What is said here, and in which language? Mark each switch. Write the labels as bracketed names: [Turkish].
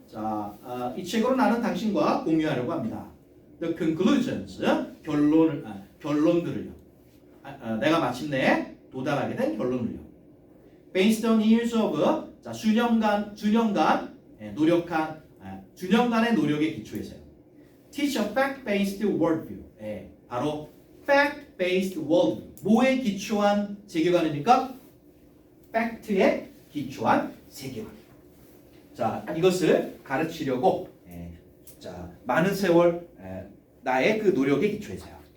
[Korean] 자, 이 책으로 나는 당신과 공유하려고 합니다. [English] The conclusions. [Korean] 결론들을요. 내가 마침내 도달하게 된 결론을요. [English] Based on years of. [Korean] 자, 수년간 노력한 수년간의 노력에 기초해서요. [English] Teach a fact-based worldview. [Korean] 바로 [English] fact-based worldview. [Korean] 뭐에 기초한 세계관입니까? 팩트에 기초한 세계관. 자, 이것을 가르치려고 자, 많은 세월 나의 그 노력에 기초해서요.